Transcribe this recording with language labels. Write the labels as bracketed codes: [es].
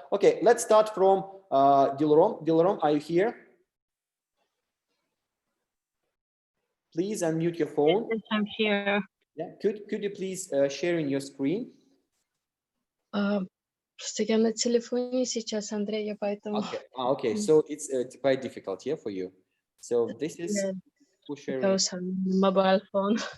[en] Okay, let's start from Dilrom. Dilrom, are you here? Please unmute your phone. Yes, I'm here. Yeah, could you please share in your screen? [ru] Просто я на телефоне сейчас, Андрей, я поэтому... [en] Okay, okay, so it's quite difficult, yeah, for you. So this is Because I'm mobile phone.